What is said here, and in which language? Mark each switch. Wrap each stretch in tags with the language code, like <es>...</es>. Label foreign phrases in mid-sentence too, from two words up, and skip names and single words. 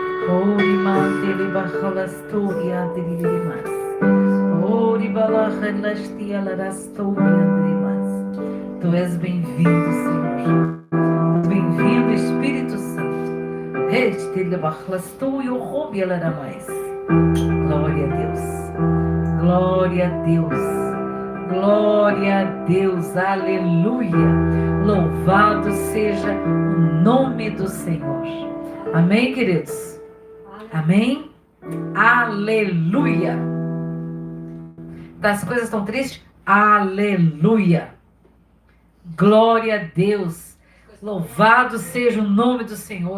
<pt>Ori mantele bachalastoria adrimas. Ori balachalastia larastoria adrimas. Tu és bem-vindo, Senhor. Bem-vindo, Espírito Santo. Restele bachalastoria rombia laramais. Glória a Deus. Glória a Deus. Glória a Deus, aleluia, louvado seja o nome do Senhor, amém, queridos, amém, aleluia, as coisas estão tristes, aleluia, glória a Deus, louvado seja o nome do Senhor.</pt>